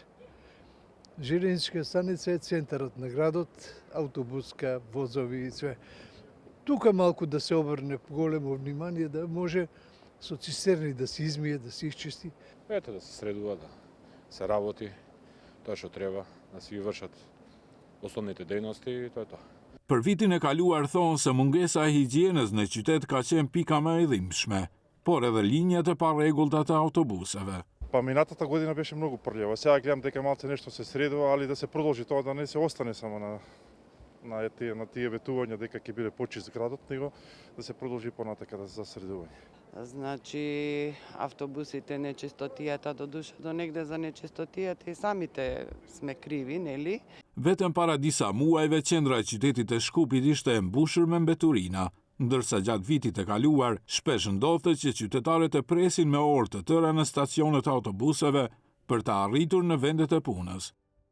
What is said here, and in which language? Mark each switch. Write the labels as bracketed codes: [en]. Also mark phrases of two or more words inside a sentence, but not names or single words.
[mk] Железничка станица е центарот на градот, автобуска, возови и све. Тука малку да се обрне големо внимание, да може со цистерни да се измие, да се изчисти. Ете да се средува, да се работи, тоа што треба, да се вршат основните дејности и тоа е тоа. [sq] Për vitin e kaluar thonë se mungesa e higjienës në qytet ka qenë pika më e dhimbshme, por edhe linjat e parregullta të autobuseve. [mk] Па минатата година беше многу прљава. Сега гледам дека малце нешто се средува, али да се продолжи тоа, да не се остане само на тие ветувања дека ќе биде почист градот, него да се продолжи понатака да се засредување. Значи, автобусите, нечистотијата, до душа до негде за нечистотијата и самите сме криви, нели? [sq] Vetëm para disa muajve qendra e qytetit të Shkupit ishte e mbushur me mbeturina, ndërsa gjatë vitit e kaluar shpesh ndodhte që qytetarët e presin me orë të tëra në stacionet e autobuseve për të arritur në vendet e punës.